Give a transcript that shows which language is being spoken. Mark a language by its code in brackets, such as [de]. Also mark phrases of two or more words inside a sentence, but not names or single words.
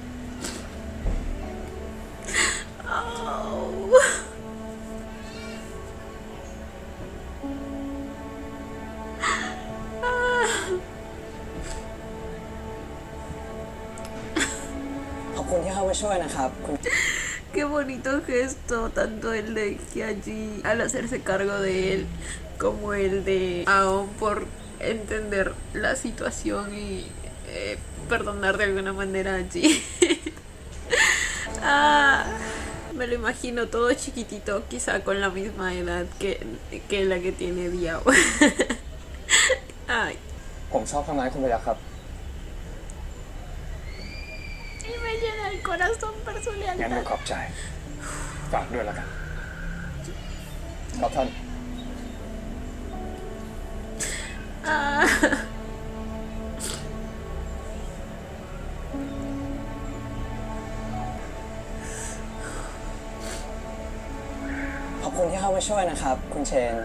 [es] Oh. [th] ขอบคุณที่เข้ามาช่วยนะครับคุณ [es] Qué bonito gesto, tanto el de Hyaji al hacerse cargo de él, como el de Aon por entender la situación y perdonar de alguna manera a Ji. Ah, me lo imagino todo chiquitito, quizá con la misma edad que la que tiene Diao. Ay. [th] ผมชอบทำงานคุณพยัคฆ์ครับ [es] Y me llena el corazón por su [th] งั้นก็ [es] lealtad. [th] ขอบใจ ฝากด้วยแล้วกัน ครับท่าน [es] Ah. [th] ขอบคุณที่เข้ามาช่วยนะครับ คุณเชน